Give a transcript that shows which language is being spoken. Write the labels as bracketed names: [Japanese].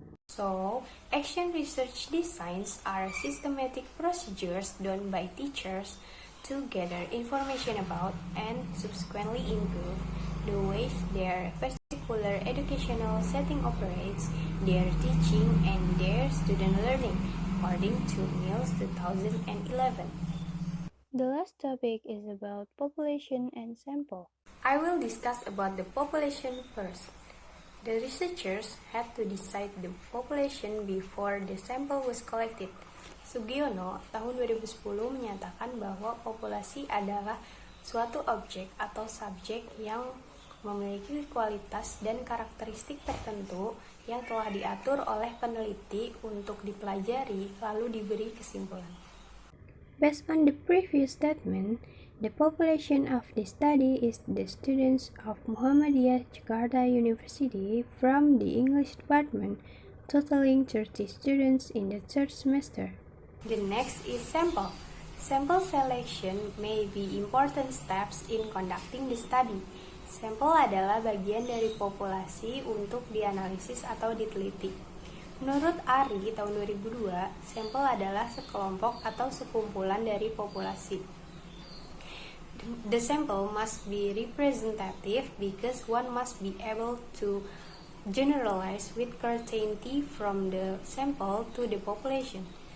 [English] So, action research designs are systematic procedures done by teachers to gather information about and subsequently improve the way their particular educational setting operates, their teaching, and their student learning, according to Mills 2011. The last topic is about population and sample. I will discuss about the population first. The researchers had to decide the population before the sample was collected. [Indonesian] Sugiono tahun 2010 menyatakan bahwa populasi adalah suatu objek atau subjek yang memiliki kualitas dan karakteristik tertentu yang telah diatur oleh peneliti untuk dipelajari lalu diberi kesimpulan. [English] Based on the previous statement, the population of the study is the students of Muhammadiyah Jakarta University from the English department, totaling 30 students in the third semester. The next is sample. Sample selection may be important steps in conducting the study. [Indonesian] Sampel adalah bagian dari populasi untuk dianalisis atau diteliti. Menurut Ari tahun 2002, sampel adalah sekelompok atau sekumpulan dari populasi. [English] The sample must be representative because one must be able to generalize with certainty from the sample to the population.